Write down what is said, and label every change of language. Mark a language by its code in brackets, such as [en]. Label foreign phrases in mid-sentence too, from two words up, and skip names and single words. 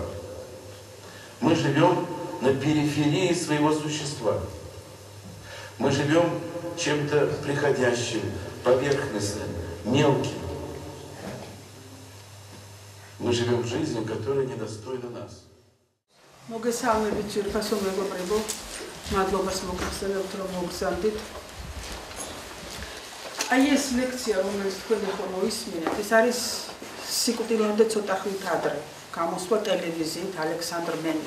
[ru] Мы живем на периферии своего существа. Мы живем чем-то приходящим, поверхностным, мелким. Мы живем жизнью, которая недостойна нас. [ka] მოგესალმებით ძვირფასო მეგობრებო, მადლობას მოგახსენებთ, რომ მოგზავნით. აი ეს ლექცია, რომელიც თქვენ ახლა მოისმინეთ, ეს არის სიკვდილამდე ცოტა ხნით ადრე გამოსვლა ტელევიზიით ალექსანდრე მენის.